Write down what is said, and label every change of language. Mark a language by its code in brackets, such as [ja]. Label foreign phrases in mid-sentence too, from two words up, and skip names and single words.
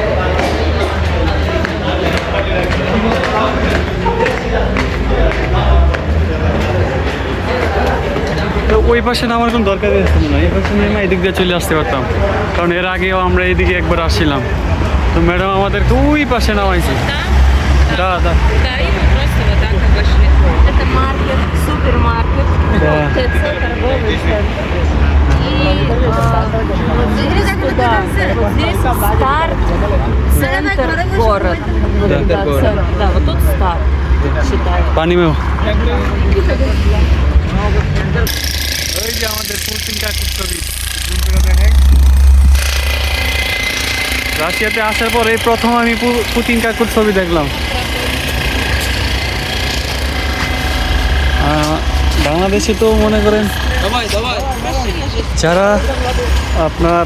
[bn] তো ওই পাশে নামার কোনো দরকারই আসছিল না, এই পাশে নেমে এদিক দিয়ে চলে আসতে পারতাম, কারণ এর আগেও আমরা এইদিকে একবার আসছিলাম। তো ম্যাডাম আমাদেরকে ওই পাশে নামাইছে। [ru] Да, и мы просто вот так и пошли. Это маркет, супермаркет, Да. ТЦ, торговый центр. И вот здесь туда, вот здесь старт, центр, город. Вот Да. туда, центр. Да, вот тут старт, считаю. [bn] পানি মেও ওই যে আমাদের পুতিন কাকুর ছবি দেখেন। রাশিয়াতে আসার পর এই প্রথম আমি পুতিন কাকুর ছবি দেখলাম। বাংলাদেশে তো মনে করেন যারা আপনার